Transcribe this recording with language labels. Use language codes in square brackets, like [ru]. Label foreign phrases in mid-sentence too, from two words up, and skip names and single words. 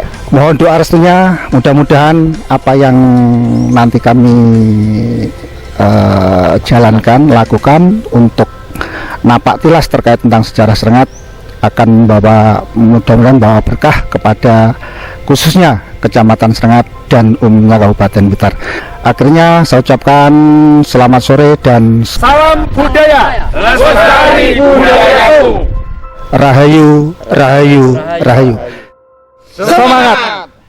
[id] Mohon doa restunya, mudah-mudahan apa yang nanti kami jalankan, lakukan untuk napak tilas terkait tentang sejarah Serengat akan mudah-mudahan membawa berkah kepada khususnya Kecamatan Serengat dan umumnya Kabupaten Blitar. Akhirnya saya ucapkan selamat sore dan Salam budaya, lestari budayaku. Rahayu, Rahayu, Rahayu. Semangat!